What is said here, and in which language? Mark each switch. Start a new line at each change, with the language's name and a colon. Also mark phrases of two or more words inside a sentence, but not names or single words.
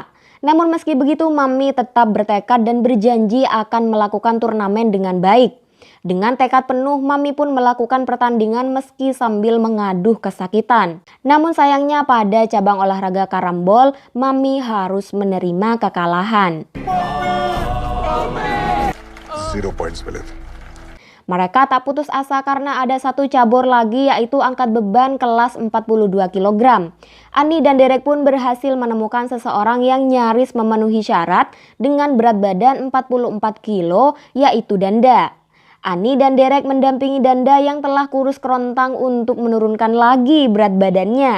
Indonesian: Namun meski begitu, Mami tetap bertekad dan berjanji akan melakukan turnamen dengan baik. Dengan tekad penuh, Mami pun melakukan pertandingan meski sambil mengaduh kesakitan. Namun sayangnya pada cabang olahraga karambol, Mami harus menerima kekalahan.
Hindi: 0 points मिले थे।
Indonesian: Mereka tak putus asa karena ada satu cabur lagi, yaitu angkat beban kelas 42 kg. Ani dan Derek pun berhasil menemukan seseorang yang nyaris memenuhi syarat dengan berat badan 44 kilo, yaitu Danda. Ani dan Derek mendampingi Danda yang telah kurus kerontang untuk menurunkan lagi berat badannya.